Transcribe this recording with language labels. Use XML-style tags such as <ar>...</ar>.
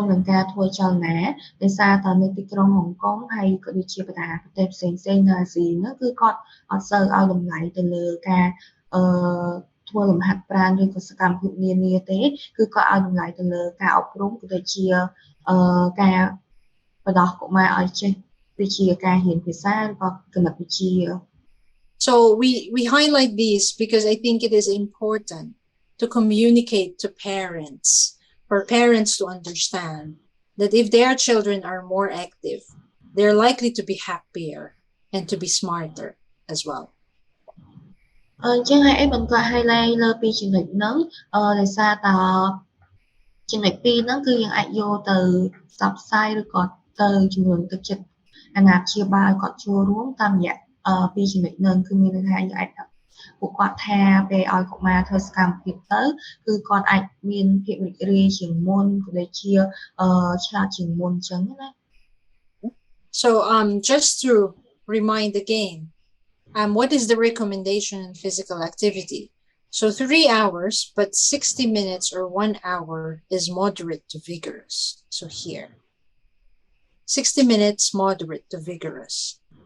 <km>ការធ្វើចលនាដោយសារតែនៅទីក្រុងហុងកុងហើយក៏ដូចជាបណ្ដាប្រទេសផ្សេងៗនៅអាស៊ីហ្នឹងគឺគាត់អត់សូវឲ្យតម្លៃទៅលើការធ្វើលំហាត់ប្រាណឬក៏សកម្មភាពនានាទេគឺគាត់ឲ្យតម្លៃទៅលើការអប់រំក៏ដូចជាការបណ្ដោះកុមារឲ្យចេះវិជាការរៀនភាសាឬក៏គណិតវិទ្យា</km> <en>So we highlight these because I think it is important to communicate to parents, for parents to understand that if their children are more active, they're likely to be happier and to be smarter as well.</en> <km>ចឹងហើយអីបន្ត highlight លើពីចំណុចហ្នឹងដោយសារតចំណុចពីរហ្នឹងគឺយើងអាចយកទៅផ្សព្វផ្សាយឬក៏ទៅជំរុញទឹកចិត្តអាណាព្យាបាលគាត់ចូលរួមតាមរយៈពីចំណុចហ្នឹងគឺមានន័យថាយើងអាចពួកគាត់ថាពេលឲ្យកុមារធ្វើសកម្មភាពទៅគឺគាត់អាចមានភាពរីករាយជាងមុនក៏ដូចជាឆ្លាតជាងមុនអញ្ចឹងណា</km> <en>So just to remind again, what is the recommendation in physical activity? So 3 hours, but 60 minutes or 1 hour is moderate to vigorous. So here, 60 minutes, moderate to vigorous.</en>